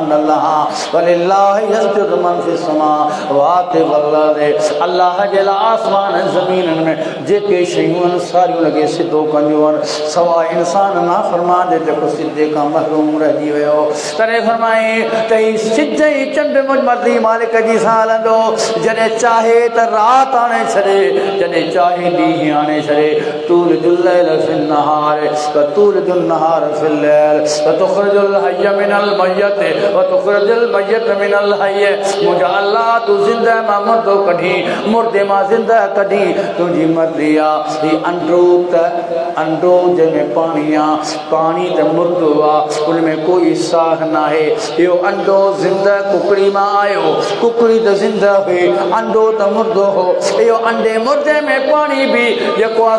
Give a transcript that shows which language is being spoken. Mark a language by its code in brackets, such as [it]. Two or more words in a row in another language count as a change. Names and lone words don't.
[sd] अल्लाह जे लाइ आसमान ज़मीन में जेके शयूं आहिनि सारियूं लॻे सिधो कंदियूं आहिनि सवाइ इंसान नाफ़रमान जे जेको सिधे खां महरूम रहिजी वियो तॾहिं फरमाई त ही सिज ई चंड मर्ज़ी मालिक जी सां हलंदो जॾहिं चाहे त राति आणे छॾे जॾहिं चाहे ॾींहुं आणे छॾे [ar] تولج الليل في النهار وتولج النهار في الليل وتخرج الحي من الميت وتخرج الميت من الحي [sd] मुंहिंजा अल्लाह तूं ज़िंदह मां मुर्दो कढी मुर्दे मां ज़िंदह कढी तुंहिंजी मर्ज़ी आहे ही अंडो जंहिंमें पाणी आहे पाणी त मुर्दो आहे उन में कोई साह नाहे इहो अंडो ज़िंदह कुकड़ी मां आयो कुकड़ी त ज़िंदह हुई अंडो त मुर्दो हो इहो अंडे मुर्दे में पाणी बि जेको आहे